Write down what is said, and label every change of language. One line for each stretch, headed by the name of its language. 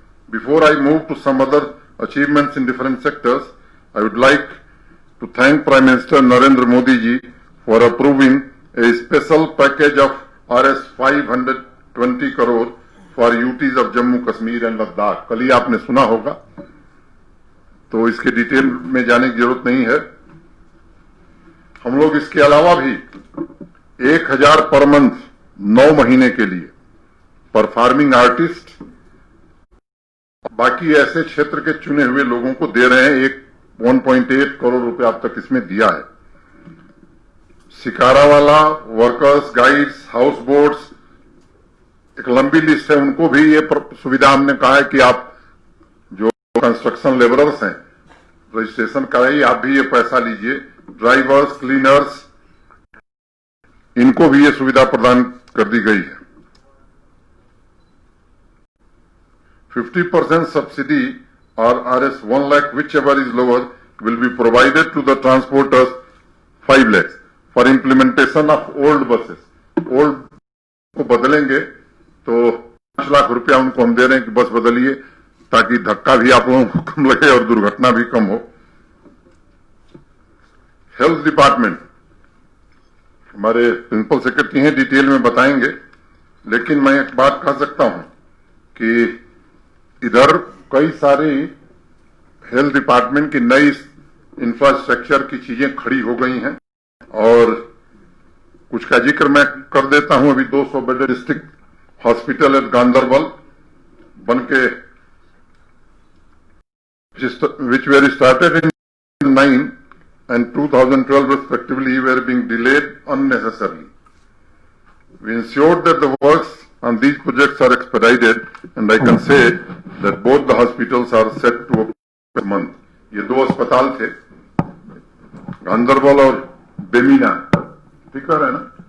English: Before I move to some other achievements in different sectors, I would like to thank Prime Minister Narendra Modi ji for approving a special package of Rs 520 crore for UTs of Jammu Kashmir and Ladakh.
Hindi: कल ही आपने सुना होगा, तो इसके detail में जाने की जरूरत नहीं है। हम लोग इसके अलावा भी 1,000 पर मंथ 9 महीने के लिए पर फार्मिंग आर्टिस्ट, बाकी ऐसे क्षेत्र के चुने हुए लोगों को दे रहे हैं। 1.8 करोड़ रुपए अब तक इसमें दिया है। शिकारा वाला, वर्कर्स, गाइड्स, हाउस बोट्स, एक लंबी लिस्ट है, उनको भी ये सुविधा हमने कहा है कि आप जो कंस्ट्रक्शन लेबरर्स हैं रजिस्ट्रेशन कराइए, आप भी ये पैसा लीजिए। ड्राइवर्स, क्लीनर्स, इनको भी ये सुविधा प्रदान कर दी गई है।
English: 50% subsidy or Rs 1 lakh, whichever is lower, will be provided to the transporters 5 lakhs for implementation of old buses.
Hindi: Old को बदलेंगे तो 5 लाख रुपया उनको हम दे रहे हैं कि बस बदलिए, ताकि धक्का भी आप लोगों को कम लगे और दुर्घटना भी कम हो। हेल्थ डिपार्टमेंट हमारे प्रिंसिपल सेक्रेटरी हैं, डिटेल में बताएंगे। लेकिन मैं एक बात कह सकता हूं कि इधर कई सारी हेल्थ डिपार्टमेंट की नई इंफ्रास्ट्रक्चर की चीजें खड़ी हो गई हैं और कुछ का जिक्र मैं कर देता हूं।
English: अभी 200 bed district hospital at Ganderbal बनके which were started in 2009 and 2012 respectively were being delayed unnecessarily. We ensured that the works on these projects are expedited and I can say that both the hospitals are set to open this month.
Hindi: ये दो अस्पताल थे, गांधरबल और बेमीना, ठीक है ना।